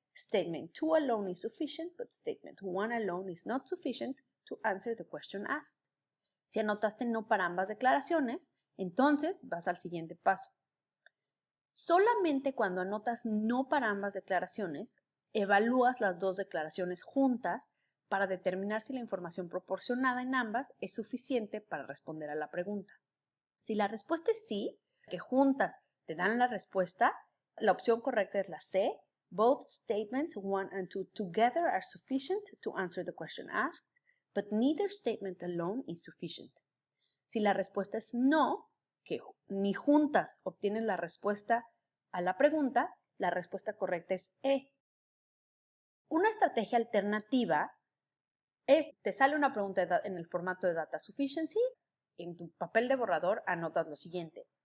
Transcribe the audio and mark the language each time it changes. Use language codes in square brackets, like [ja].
[en] Statement 2 alone is sufficient, but statement 1 alone is not sufficient to answer the question asked. [es] Si anotaste no para ambas declaraciones, entonces vas al siguiente paso. Solamente cuando anotas no para ambas declaraciones, evalúas las dos declaraciones juntas para determinar si la información proporcionada en ambas es suficiente para responder a la pregunta. Si la respuesta es sí, que juntas te dan la respuesta, la opción correcta es la C. [en] Both statements 1 and 2 together are sufficient to answer the question asked, but neither statement alone is sufficient. [es] Si la respuesta es no, que ni juntas obtienen la respuesta a la pregunta, la respuesta correcta es E. Una estrategia alternativa es, te sale una pregunta en el formato de Data Sufficiency, en tu papel de borrador anotas lo siguiente.